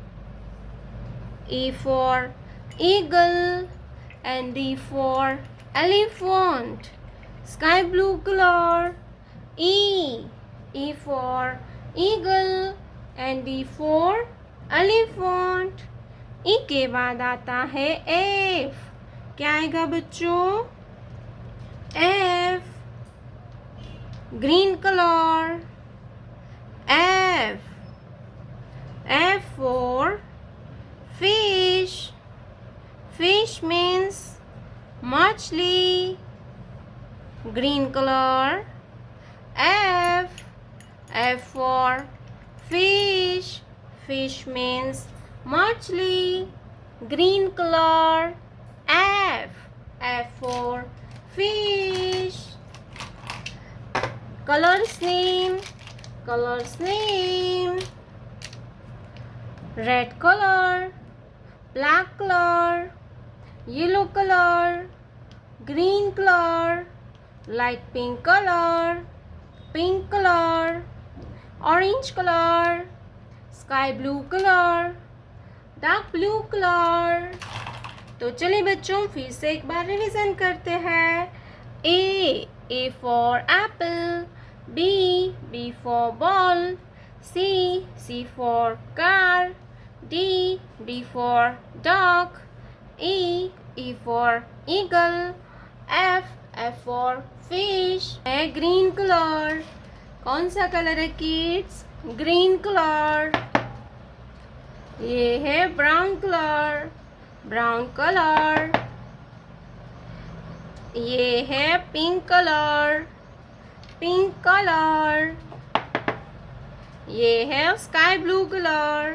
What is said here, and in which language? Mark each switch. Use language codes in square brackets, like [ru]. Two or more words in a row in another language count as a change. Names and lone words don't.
[en] E for eagle and D for elephant. Sky blue color. E. E for eagle and D for elephant. [hi] E के बाद आता है F. क्या आएगा बच्चों? [en] F. green color. F. F for fish. Fish means मछली। green color. F. F for fish. Fish means मछली। green color. F. F for fish. Colors name. Colors name. Red color. Black color. Yellow color. Green color. Light pink color. Pink color. Orange color. Sky blue color. Dark blue color. [hi] तो चलिए बच्चों, फिर से एक बार रिवीजन करते हैं। [en] A for apple. B. B for ball. C for car. D. D for dog. E for eagle. F for fish. है green color. [hi] कौन सा कलर है किड्स? [en] green color. [hi] ये है [en] brown color. brown color. [hi] ये है [en] pink color. pink color. [hi] ये है [en] sky blue color.